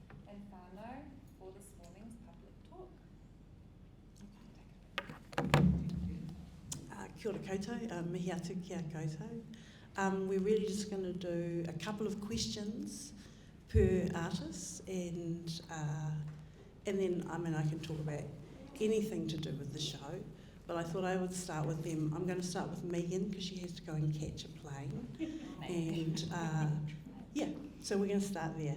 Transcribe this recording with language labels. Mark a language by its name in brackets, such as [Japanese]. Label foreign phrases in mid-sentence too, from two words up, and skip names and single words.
[English] and whānau for this morning's public talk. [Māori] Kia ora koutou, mihi atu kia koutou. [English] We're really just going to do a couple of questions per artist, and then I can talk about anything to do with the show, but I thought I would start with them. I'm going to start with Megan because she has to go and catch a plane, and so we're going to start there.